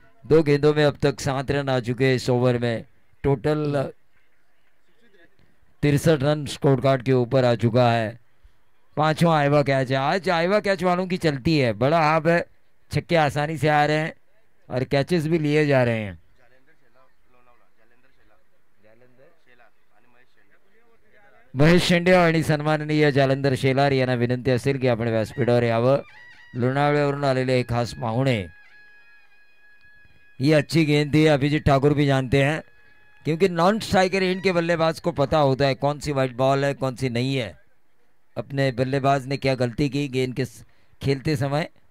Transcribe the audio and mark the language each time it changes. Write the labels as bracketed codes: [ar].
[hi] 2 गेंदों में अब तक 7 रन आ चुके इस ओवर में. टोटल 63 रन स्कोर कार्ड के ऊपर आ चुका है. 5वां आईवा कैच है. आज आईवा कैच वालों की चलती है. बड़ा हाफ है. छक्के आसानी से आ रहे हैं और कैचेस भी लिए जा रहे हैं. [mr] महेश शेंडे आणि सन्माननीय जालंधर शेलार यांना विनंती असेल की आपण व्यासपीठावर यावं. लोणावळ्यावरून आलेले एक खास पाहुणे. [hi] ये अच्छी गेंद थी. अभिजीत ठाकुर भी जानते हैं क्योंकि नॉन स्ट्राइकर एंड के बल्लेबाज को पता होता है कौन सी वाइट बॉल है कौन सी नहीं है. अपने बल्लेबाज ने क्या गलती की गेंद के खेलते समय.